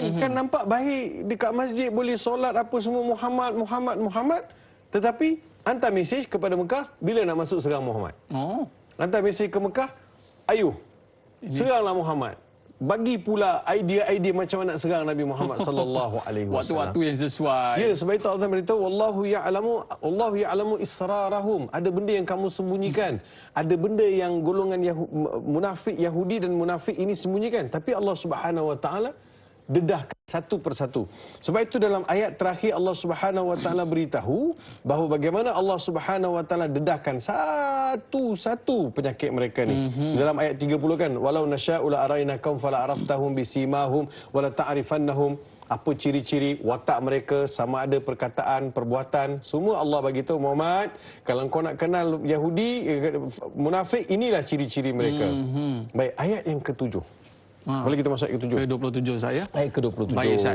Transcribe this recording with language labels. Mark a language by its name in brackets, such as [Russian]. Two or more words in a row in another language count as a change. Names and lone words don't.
[Malay] Kan nampak baik dekat masjid boleh solat apa semua Muhammad. Tetapi hantar mesej kepada Mekah bila nak masuk serang Muhammad. Hantar mesej ke Mekah, ayuh seranglah Muhammad. Bagi pula idea-idea macam mana nak serang Nabi Muhammad [Arabic] صلى الله عليه وسلم. [Malay] Waktu-waktu yang sesuai. Ya, sebab itu Allah beritahu [Arabic] والله يعلم إسرارهم. [Malay] Ada benda yang kamu sembunyikan. Ada benda yang golongan munafik Yahudi dan munafik ini sembunyikan, tapi Allah [Arabic] سبحانه وتعالى [Malay] dedahkan satu persatu. Sebab itu dalam ayat terakhir Allah [Arabic] سبحانه وتعالى [Malay] beritahu bahawa bagaimana Allah [Arabic] سبحانه وتعالى [Malay] dedahkan satu-satu penyakit mereka ni. Dalam ayat 30 kan, [Arabic] ولو نشاء لأريناكهم فلعرفتهم بسيماهم ولتعرفنهم. [Malay] Apa ciri-ciri watak mereka, sama ada perkataan, perbuatan, semua Allah bagi tahu Muhammad, kalau kau nak kenal Yahudi, munafik, inilah ciri-ciri mereka. Baik, ayat yang ke-7. Boleh kita masuk ayat ke-7? Ke-27 saya. Ayat ke-27. Baik Ustaz.